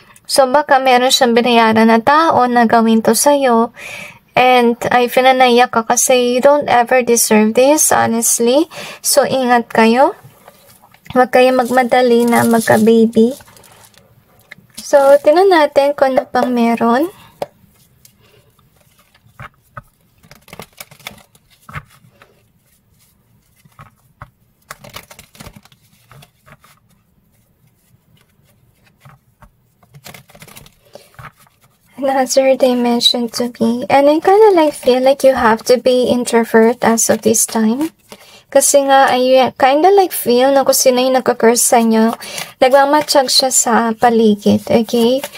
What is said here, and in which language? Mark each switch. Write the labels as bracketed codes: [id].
[tl] So, baka meron siyang binayaran na tao na gawin to sa'yo. [en] And I feel [tl] na naiyak ka kasi [en] you don't ever deserve this, honestly. [tl] So, ingat kayo. Huwag kayo magmadali na magka-baby. So, tingnan natin kung ano pang meron. [en] Another dimension to me. And I kinda like feel like you have to be introvert as of this time. [tl] Kasi nga, [en] I kinda like feel [tl] na kung sino yung nagka-curse sa inyo, nagmamatsyag siya sa paligid, okay?